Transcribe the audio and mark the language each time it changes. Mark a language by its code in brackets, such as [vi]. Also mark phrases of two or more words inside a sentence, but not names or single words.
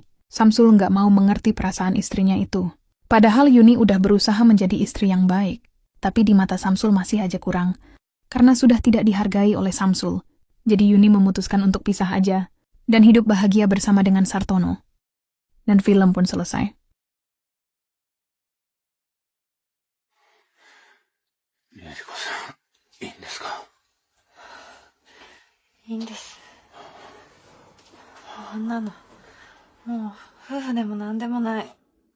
[id] Samsul nggak mau mengerti perasaan istrinya itu. Padahal Yuni udah berusaha menjadi istri yang baik. Tapi di mata Samsul masih aja kurang. Karena sudah tidak dihargai oleh Samsul. Jadi Yuni memutuskan untuk pisah aja. Dan hidup bahagia bersama dengan Sartono. Dan film pun selesai. [ja] ゆり子さん、いいんですか？いいんです。あんなの、もう夫婦でもなんでもない。